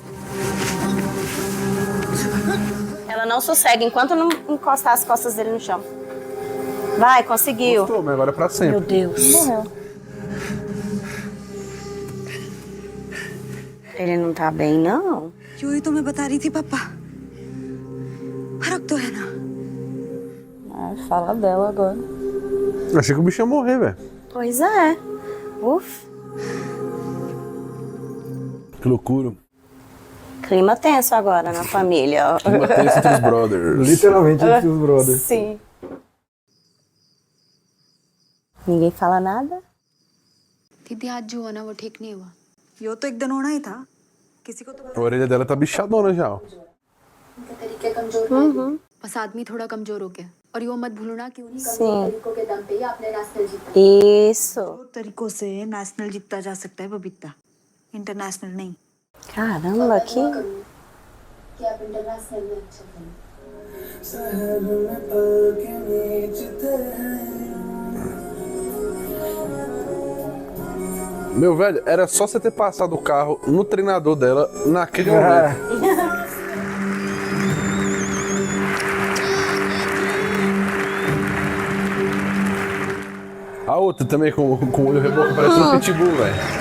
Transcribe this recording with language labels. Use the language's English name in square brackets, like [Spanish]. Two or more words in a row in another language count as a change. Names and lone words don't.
[Portuguese] Ela não sossega enquanto não encostar as costas dele no chão. Vai, conseguiu. Gostou, mas agora é pra sempre. Meu Deus. Morreu. Ele não tá bem, não. [Hindi] जो ही तो मैं बता रही थी पापा फर्क तो है ना [Portuguese] Fala dela agora. Achei que o bicho ia morrer, velho. Pois é. Uf. Que loucura. Clima tenso agora na família, ó. Clima tenso entre os brothers. Literalmente entre os brothers. Sim. Ninguém fala nada? [Hindi] दीदी आज जो हुआ ना वो ठीक नहीं हुआ यो तो एक दिन होना ही था किसी को तो [Portuguese] A orelha dela tá bichadona já, ó. [Hindi] उनका तरीके कमजोर है बस आदमी थोड़ा कमजोर हो गया और यो मत भूलना कि उन्हीं कमजोर तरीकों के दम पे ही आपने नेशनल जीता [Portuguese] Isso. [Hindi] तरीकों से नेशनल जीता जा सकता है बबीता इंटरनेशनल नहीं [Portuguese] Caramba, que... [Hindi] कि आप इंटरनेशनल में अच्छा खेलें [Portuguese] Meu velho, era só você ter passado o carro no treinador dela naquele momento. A outra também com o olho reboco, parece um pitbull, velho.